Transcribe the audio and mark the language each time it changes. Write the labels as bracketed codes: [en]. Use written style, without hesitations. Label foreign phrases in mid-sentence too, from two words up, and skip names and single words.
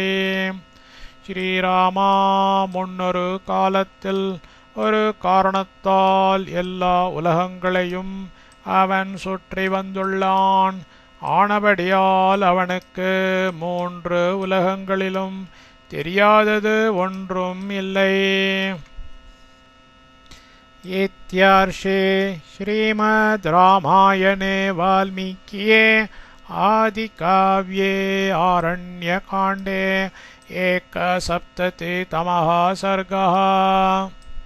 [ta] ஸ்ரீராமா, முன்னொரு காலத்தில் ஒரு காரணத்தால் எல்லா உலகங்களையும் அவன் சுற்றி வந்துள்ளான். ஆனபடியால் அவனுக்கு மூன்று உலகங்களிலும் தெரியாதது ஒன்றும் இல்லை. [sa] इत्यार्षे श्रीमद् रामायणे वाल्मीकिये आदिकाव्ये आरण्यकाण्डे 1सप्ततितमः सर्गः।